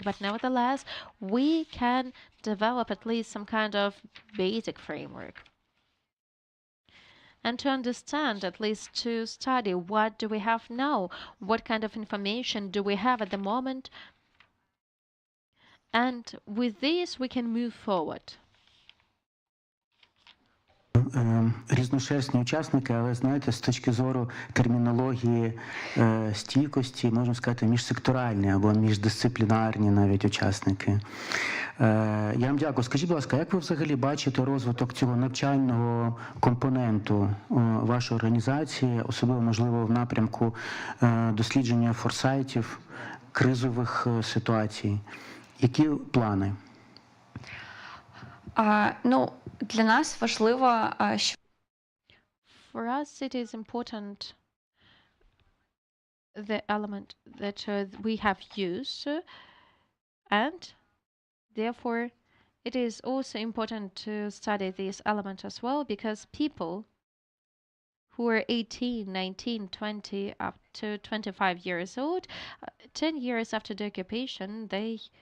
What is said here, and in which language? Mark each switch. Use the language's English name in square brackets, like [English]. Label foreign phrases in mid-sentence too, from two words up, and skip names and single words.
[English] But nevertheless, we can develop at least some kind of basic framework. And to understand, at least to study, what do we have now? What kind of information do we have at the moment? And with this, we can move forward. [Ukrainian] Різношерстні учасники, але знаєте, з точки зору термінології стійкості, можна сказати, міжсекторальні або міждисциплінарні навіть учасники. Я вам дякую. Скажіть, будь ласка, як ви взагалі бачите розвиток цього навчального компоненту вашої організації, особливо, можливо, в напрямку дослідження форсайтів, кризових ситуацій? Які плани? Ну, для нас важливо, що [English] For us, it is important the element that we have used, and therefore it is also important to study this element as well, because people who are 18, 19, 20, up to 25 years old, 10 years after the occupation, they